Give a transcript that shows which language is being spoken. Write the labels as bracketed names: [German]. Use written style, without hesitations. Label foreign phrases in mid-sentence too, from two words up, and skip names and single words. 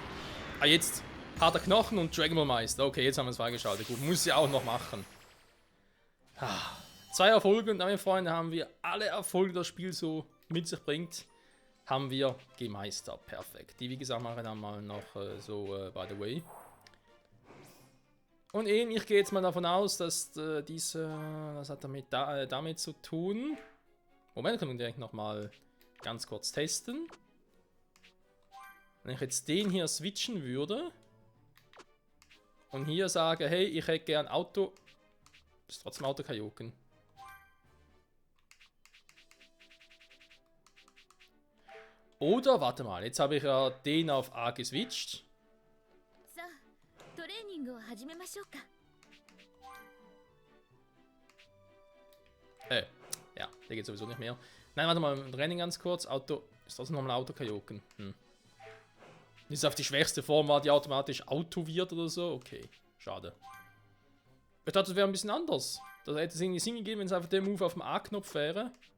[German] Ah, jetzt harter Knochen und Dragon Ball Meister. Okay, jetzt haben wir es freigeschaltet. Gut, muss ja auch noch machen. 2 Erfolge und damit, Freunde, haben wir alle Erfolge, die das Spiel so mit sich bringt, haben wir gemeistert. Perfekt. Die, wie gesagt, mache ich dann mal noch [English] by the way. [German] Und ich gehe jetzt mal davon aus, dass das hat damit zu tun. Moment, können wir direkt nochmal ganz kurz testen. Wenn ich jetzt den hier switchen würde und hier sage, hey, ich hätte gern Auto. Ist trotzdem Auto-Kajoken. Oder, warte mal, jetzt habe ich ja den auf A geswitcht. [Japanese] さあトレーニングを始めましょうか。 [German] Ja, der geht sowieso nicht mehr. Nein, warte mal, Training ganz kurz. Auto, ist trotzdem nochmal Auto-Kajoken. Ist auf die schwächste Form war, die automatisch Auto wird oder so. Okay, schade. Ich dachte, das wäre ein bisschen anders. Da hätte es irgendwie Sinn gegeben, wenn es einfach der Move auf dem A-Knopf wäre.